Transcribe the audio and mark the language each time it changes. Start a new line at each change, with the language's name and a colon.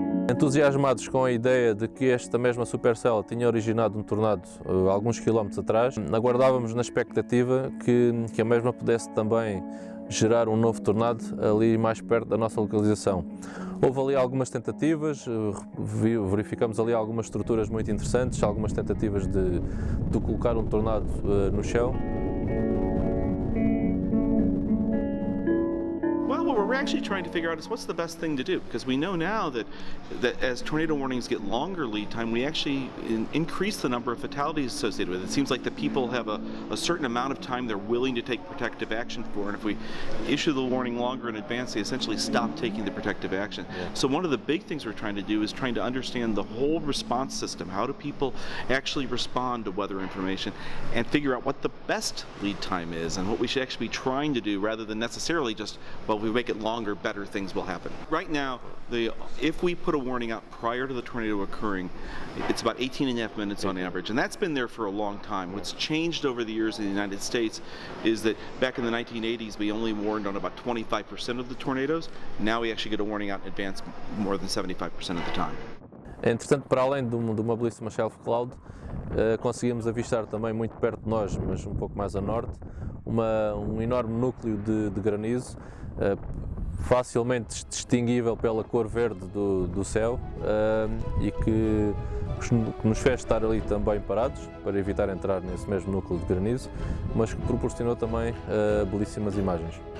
Portuguese: Entusiasmados com a ideia de que esta mesma supercella tinha originado um tornado alguns quilómetros atrás, aguardávamos na expectativa que a mesma pudesse também gerar um novo tornado ali mais perto da nossa localização. Houve ali algumas tentativas, verificamos ali algumas estruturas muito interessantes, algumas tentativas de colocar um tornado no chão.
English: Well, what we're we're actually trying to figure out is what's the best thing to do, because we know now that as tornado warnings get longer lead time, we actually increase the number of fatalities associated with it. It seems like the people have a certain amount of time they're willing to take protective action for, and if we issue the warning longer in advance, they essentially stop taking the protective action. So one of the big things we're trying to do is trying to understand the whole response system. How do people actually respond to weather information, and figure out what the best lead time is and what we should actually be trying to do, rather than necessarily just, well, if we make it longer, better things will happen. Right now, if we put a warning out prior to the tornado occurring, it's about 18.5 minutes on average, and that's been there for a long time. What's changed over the years in the United States is that back in the 1980s, we only warned on about 25% of the tornadoes. Now we actually get a warning out in advance more than 75% of the time.
Portuguese: Entretanto, para além de uma belíssima shelf cloud, conseguimos avistar também muito perto de nós, mas um pouco mais a norte, um enorme núcleo de granizo, facilmente distinguível pela cor verde do céu, e que nos fez estar ali também parados para evitar entrar nesse mesmo núcleo de granizo, mas que proporcionou também belíssimas imagens.